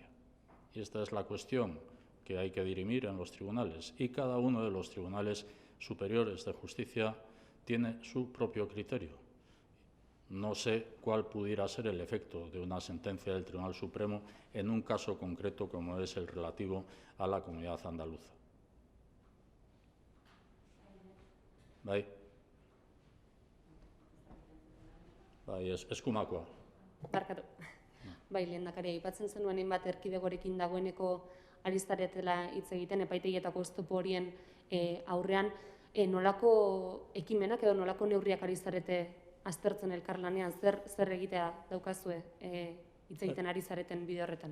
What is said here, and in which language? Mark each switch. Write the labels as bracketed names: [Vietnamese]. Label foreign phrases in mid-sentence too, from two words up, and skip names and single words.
[Spanish] Y esta es la cuestión que hay que dirimir en los tribunales. Y cada uno de los tribunales superiores de justicia tiene su propio criterio. No sé cuál pudiera ser el efecto de una sentencia del Tribunal Supremo en un caso concreto como es el relativo a la comunidad andaluza. [Basque] Bai, eskumakoa. Barkatu. Bai, lehendakaria, aipatzen zenuen hainbat erkidegorekin dagoeneko ari zaretela hitz egiten epaitegietako oztopo horien aurrean, nolako ekimenak edo nolako neurriak ari zarete aztertzen elkarlanean, zer egitea daukazue hitz egiten ari zareten bide horretan?